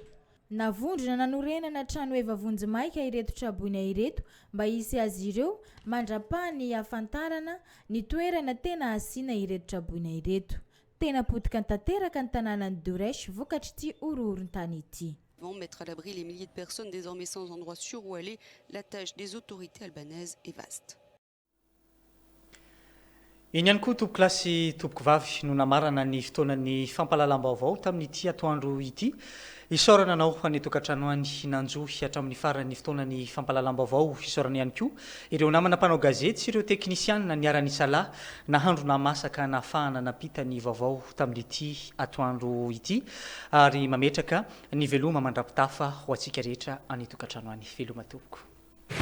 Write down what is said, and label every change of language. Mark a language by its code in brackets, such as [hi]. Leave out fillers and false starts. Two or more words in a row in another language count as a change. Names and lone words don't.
[mg] Navondrona nanorenana trano eva vonjimaika ireto traboina ireto mba hisy azy ireo mandrapahany hafantarana ny toerana tena asiana ireto traboina ireto. Tena potika tanteraka ny tanànan'ny Dourès vokatry ity horohorontany ity. [fr] Vont mettre à l'abri les milliers de personnes désormais sans endroit sûr où aller, la tâche des autorités albanaises est vaste. [mg] Iny ihany koa tompoko lasy tompoko vavy no namarana ny fotoanany fampahalalam-baovao tamin'ity atoandro ity. Isaorana anao any tokantrano any nanjohy hatramin'ny farany fotoanany fampahalalam-baovao isaorana ihany koa ireo namana mpanao gazety sy ireo teknisianina niara-nisalahy nahandro namasaka nahafahana napita ny vaovao tamin'ity atoandro ity ary mametraka ny veloma mandrapitafa ho antsika rehetra any tokantrano any.